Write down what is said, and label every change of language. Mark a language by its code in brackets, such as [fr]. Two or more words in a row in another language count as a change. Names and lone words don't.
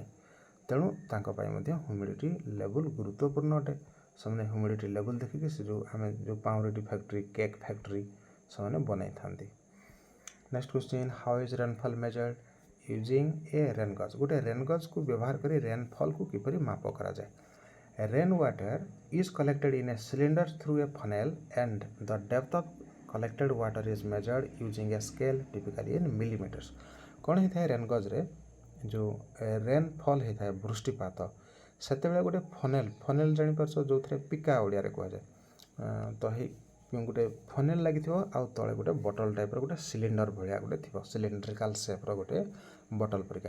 [or] ତେଣୁ ତାଙ୍କ ପାଇଁ ମଧ୍ୟ [en] humidity level [or] ଗୁରୁତ୍ୱପୂର୍ଣ୍ଣ ଅଟେ। ସେମାନେ [en] humidity level [or] ଦେଖିକି ସେ ଯେଉଁ ପାଉଁରୁଟି ଫ୍ୟାକ୍ଟ୍ରି, [en] cake factory [or] ସେମାନେ ବନେଇଥାନ୍ତି। [en] next question, how is rainfall measured using a rain gauge. [or] ଗୋଟେ [en] rain gauge [or] ବ୍ୟବହାର କରି ରେନଫଲ୍କୁ କିପରି ମାପ କରାଯାଏ। [en] Rain water is collected in a cylinder through a funnel and the depth of collected water is measured using a scale typically in millimeters। [or] କ'ଣ ହେଇଥାଏ [en] rain gauge [or] ଯେଉଁ ରେନଫଲ୍ ହେଇଥାଏ ବୃଷ୍ଟିପାତ ସେତେବେଳେ ଗୋଟେ ଫନେଲ୍ ଜାଣିପାରୁଛ ଯେଉଁଥିରେ ପିକା ଓଡ଼ିଆରେ କୁହାଯାଏ। ତ ହେଇ ଗୋଟେ ଫନେଲ୍ ଲାଗିଥିବ ଆଉ ତଳେ ଗୋଟେ [en] bottle type [or] ଗୋଟେ ସିଲିଣ୍ଡର ଭଳିଆ ଗୋଟେ ଥିବ, [en] cylindrical shape [or] ଗୋଟେ ବଟଲ୍ ପରିକା।